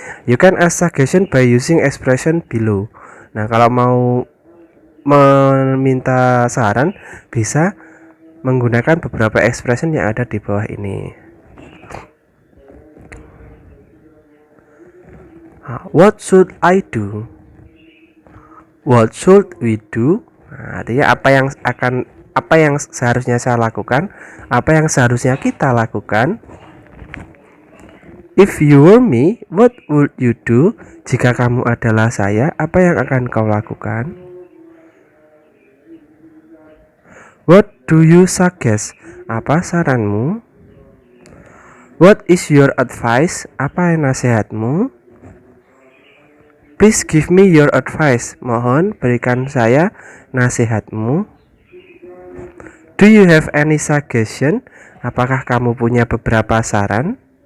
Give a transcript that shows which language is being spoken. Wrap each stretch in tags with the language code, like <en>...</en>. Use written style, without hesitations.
<en>You can ask suggestion by using expression below.</en> <id>Nah, kalau mau meminta saran bisa menggunakan beberapa expression yang ada di bawah ini.</id> <en>What should I do? What should we do?</en> <id>Nah, artinya apa yang seharusnya saya lakukan, apa yang seharusnya kita lakukan.</id> <en>If you were me, what would you do?</en> <id>Jika kamu adalah saya, apa yang akan kau lakukan?</id> <en>What do you suggest?</en> <id>Apa saranmu?</id> <en>What is your advice?</en> <id>Apa nasihatmu?</id> <en>Please give me your advice.</en> <id>Mohon berikan saya nasihatmu.</id> <en>Do you have any suggestion?</en> <id>Apakah kamu punya beberapa saran?</id>